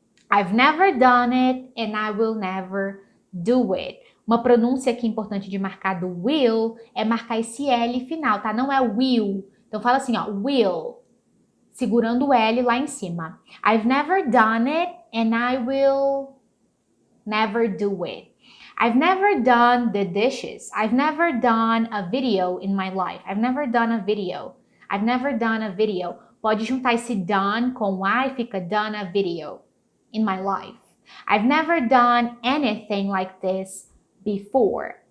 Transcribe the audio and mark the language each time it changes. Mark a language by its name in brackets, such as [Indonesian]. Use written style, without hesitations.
[English] I've never done it and I will never do it. [Portuguese] Uma pronúncia aqui importante de marcar do will é marcar esse L final, tá? Não é will. Então fala assim, ó, will, segurando o L lá em cima. [English] I've never done it and I will never do it. I've never done the dishes. I've never done a video in my life. I've never done a video. I've never done a video. [Portuguese] Pode juntar esse done com I, fica [English] done a video in my life. I've never done anything like this before.